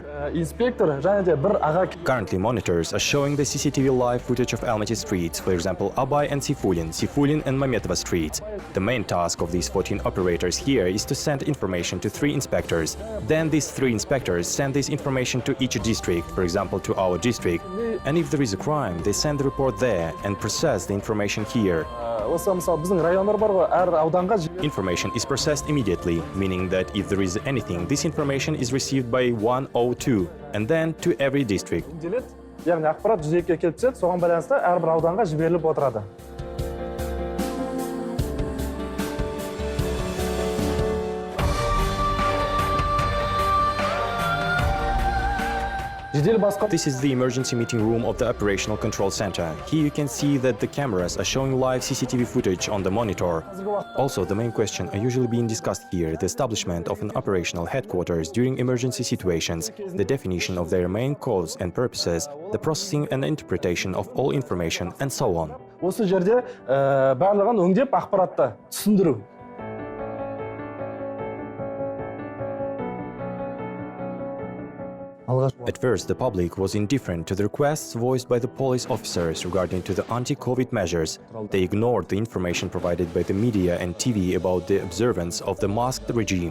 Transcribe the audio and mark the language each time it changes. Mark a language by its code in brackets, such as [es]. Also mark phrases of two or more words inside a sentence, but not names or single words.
[en] Currently, monitors are showing the CCTV live footage of Almaty streets, for example, Abay and Sifulin and Mametova streets. The main task of these 14 operators here is to send information to 3 inspectors. Then these 3 inspectors send this information to each district, for example, to our district. And if there is a crime, they send the report there and process the information here. [kk] осы мысалы біздің райондар бар ғой, әр ауданға [en] Information is processed immediately, meaning that if there is anything, this information is received by 102 and then to every district. [kk] жіберіледі. Яғни ақпарат 102-ге келіп түседі, соған байланысты әрбір ауданға жіберіліп отырады. [en] This is the emergency meeting room of the Operational Control Center. Here you can see that the cameras are showing live CCTV footage on the monitor. Also, the main question are usually being discussed here, the establishment of an operational headquarters during emergency situations, the definition of their main cause and purposes, the processing and interpretation of all information, and so on. [kk] Осы жерде барлығын өңдеп ақпаратты түсіндіру. [en] At first, the public was indifferent to the requests voiced by the police officers regarding to the anti-COVID measures. They ignored the information provided by the media and TV about the observance of the masked regime.